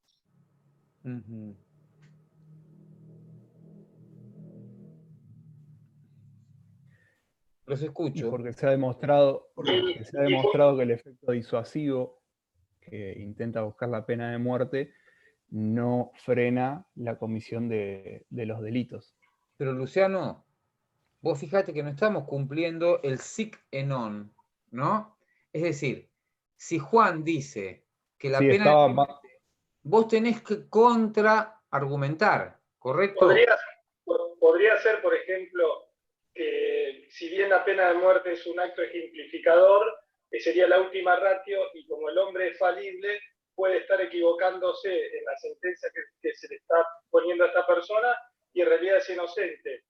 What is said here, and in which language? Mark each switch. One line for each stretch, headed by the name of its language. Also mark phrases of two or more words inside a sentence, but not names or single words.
Spanish: Los escucho. Y porque se ha demostrado que el efecto disuasivo que intenta buscar la pena de muerte no frena la comisión de los delitos. Pero Luciano, vos fíjate que no estamos cumpliendo el
Latin: sic et non,
Spanish: ¿no? Es decir, si Juan dice que la pena de muerte, vos tenés que contraargumentar, ¿correcto? Podría ser, por ejemplo, que si bien la pena de muerte es un acto ejemplificador, que sería la
Latin: última ratio,
Spanish: y como el hombre es falible, puede estar equivocándose en la sentencia que se le está poniendo a esta persona, y en realidad es inocente.